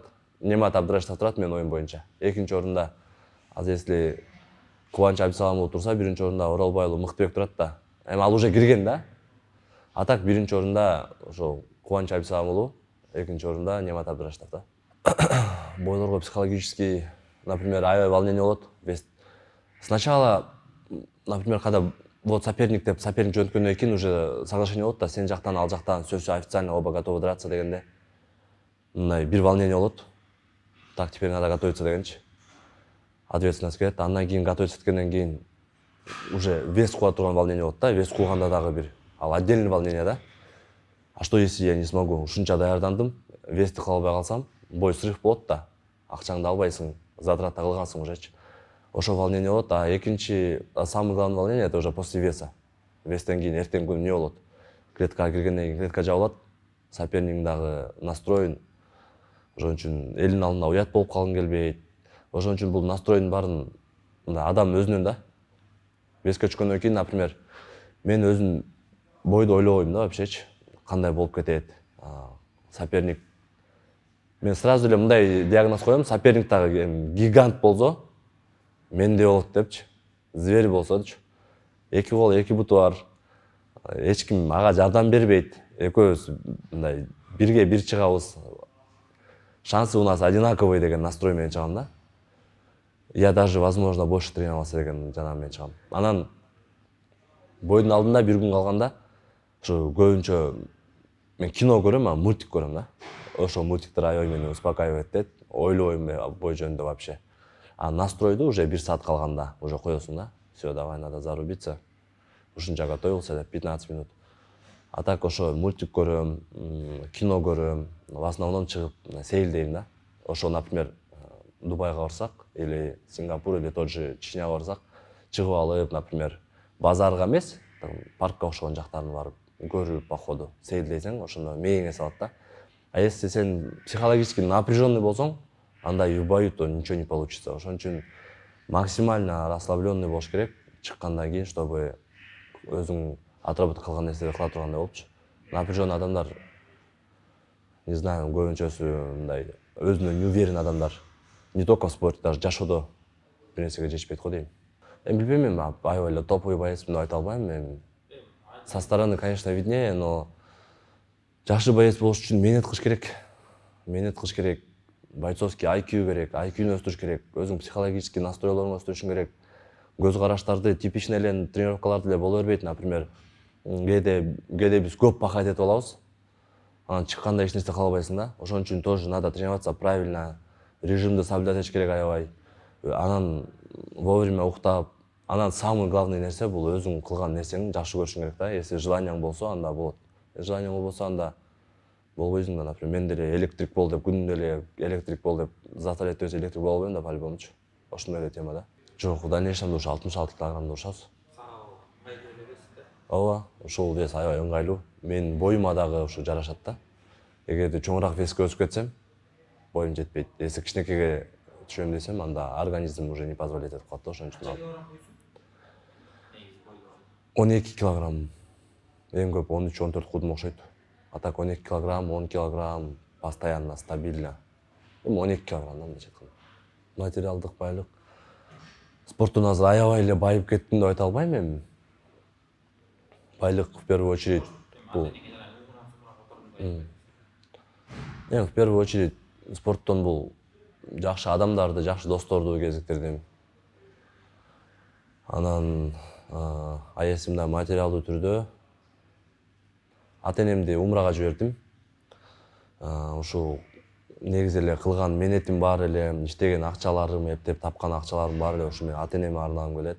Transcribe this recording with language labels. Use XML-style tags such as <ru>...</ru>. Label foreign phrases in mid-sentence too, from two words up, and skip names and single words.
<ky>Немат Абдрашитов турат менин оюм боюнча. Экинчи орунда, азыр если Кубанч Абисаламов турса, биринчи орунда Оралбайлуу Мыктыбек турат да. Эми ал уже кирген да. А так биринчи орунда ошо Кубанч Абисаламов, экинчи орунда Немат Абдрашитов да. Бойлорго</ky> <ru>психологически, например,</ru> <ky>аябай волнение болот.</ky> <ru>Сначала, например, когда вот соперник</ru> <ky>жөнткөндөн кийин</ky> <ru>уже соглашение</ru> <ky>болот да, сен жактан ал жактан</ky> <ru>все официально, оба готовы драться дегенде.</ru> <ky>Мындай бир волнение болот.</ky> <ru>Так, теперь надо готовиться дегенчи.</ru> <ky>Ответственность келет. Андан кийин готовиться эткенден кийин уже вес кууга турган волнение болот да. Вес кууганда дагы бир ал</ky> <ru>отдельный волнение</ru> <ky>да.</ky> <ru>А что если я не смогу?</ru> <ky>Ушунча даярдандым, вести кыла албай калсам,</ky> <ru>бой срыв</ru> <ky>болот да. Акчаңды албайсың, затрат кылгансың ужечи. Ошо волнение болот. А экинчи,</ky> <ru>самый главный волнение это уже после веса.</ru> <ky>Вестен кийин эртең күнү эмне болот? Клеткага киргенден кийин клетка жабылат. Соперниктин дагы настроен. Ошон үчүн элдин алдында уят болуп калгың келбейт. Ошон үчүн бул настройдун баарын адам өзүнөн да. Веске түшкөндөн кийин, например, мен өзүм бойду ойлобойм да вообще-чи. Кандай болуп кетет? Соперник. Мен сразу эле мындай диагноз коем, соперник дагы гигант болсо, менде болот депчи. Зверь болсочу. Эки кол, эки буту бар. Эч ким ага жардам бербейт. Экөөбүз мындай бирге бир чыгабыз.</ky> <ru>Шансы у нас одинаковый</ru> <ky>деген настрой менен чыгам да.</ky> <ru>Я даже, возможно, больше тренировался</ru> <ky>деген жанагы менен чыгам. Анан бойдун алдында бир күн калганда ошо көбүнчө мен кино көрөм, мультик көрөм да. Ошо мультиктер аябай мени успокаивает этет. Ойлобойм бой жөнүндө вообще. А настройду уже 1 саат калганда уже коесуң да.</ky> <ru>Всё, давай, надо зарубиться.</ru> <ky>Ушунча готовился деп 15 минут. А так ошо мультик көрөм, кино көрөм,</ky> <ru>в основном</ru> <ky>чыгып сейилдейм да. Ошо, например, Дубайга барсак</ky> <ru>или Сингапур или тот же</ru> <ky>Чечняга барсак, чыгып алып, например, базарга эмес, паркка окшогон жактарын барып көрүп, походу, сейилдесең, ошондо мээңе салат да.</ky> <ru>А если сен психологически напряженный</ru> <ky>болсоң, анда</ky> <ru>и в бою-то ничего не получится.</ru> <ky>Ошон үчүн</ky> <ru>максимально расслабленный</ru> <ky>болуш керек, чыккандан кийин, чтобы өзүң отработка кылган нерселерди кыла тургандай болупчу. Напряженный адамдар,</ky> <ru>не знаю,</ru> <ky>көбүнчөсү мындай өзүнө неуверен адамдар.</ky> <ru>Не только в спорте, даже</ru> <ky>жашоодо бир нерсеге жетишпейт го дейм. Эми билбейм, мен аябай эле топовый боецмин деп айта албайм. Мен</ky> <ru>со стороны, конечно, виднее, но</ru> <ky>жакшы боец болуш үчүн менет кылыш керек. Менет кылыш керек. Бойцовский IQ керек, IQ-ны өстүрүш керек, өзүң психологический настройлооңду өстүрүшүң керек. Көз караштарды типичный эле тренировкаларды эле боло бербейт. Например, кээде биз көп пахать этип алабыз. Анан чыкканда эч нерсе кыла албайсың да. Ошон үчүн</ky> <ru>тоже надо тренироваться правильно,</ru> <ky>режимди соблюдать этиш керек аябай. Анан вовремя уктап, анан</ky> <ru>самый главный</ru> <ky>нерсе бул өзүң кылган нерсеңди жакшы көрүшүң керек да. Если желанияң болсо, анда болот. Желанияң болбосо, анда болбойсуң да. Например, мен деле электрик бол деп, күнүнө эле электрик бол деп, завтра эртебиз электрик боло албайм да, по-любомучу. Ошондой эле тема да. Жок,</ky> <ru>в дальнейшем</ru> <ky>ушу 66 килограммда урушабыз. Ооба, ушул вес аябай ыңгайлуу. Менин боюма дагы ушу жарашат да. Эгерде чоңураак веске өсүп кетсем, боюм жетпейт. Если кичинекейге түшөм десем, анда организм</ky> <ru>уже не позволит</ru> <ky>этип калат да, ошон үчүн. 12 килограмм. Эң көп 13-14 кудум окшойт. А так 12 килограмм, 10 килограмм</ky> <ru>постоянно, стабильно.</ru> <ky>12 килограмм мындайча айтканда. Материалдык байлык. Спорттон азыр аябай эле байып кеттим деп айта албайм эми. Байлык</ky> <ru>в первую очередь</ru> <ky>бул.</ky> <ru>В первую очередь</ru> <ky>спорттон бул жакшы адамдарды, жакшы досторду кезиктирдим. Анан аясымда материалдуу түрдө ата-энемди умрага жибердим. Ушул негизи эле кылган менетим бар эле, иштеген акчаларым, эптеп тапкан акчаларым бар эле ушу мен ата-энеме арнагым келет.</ky>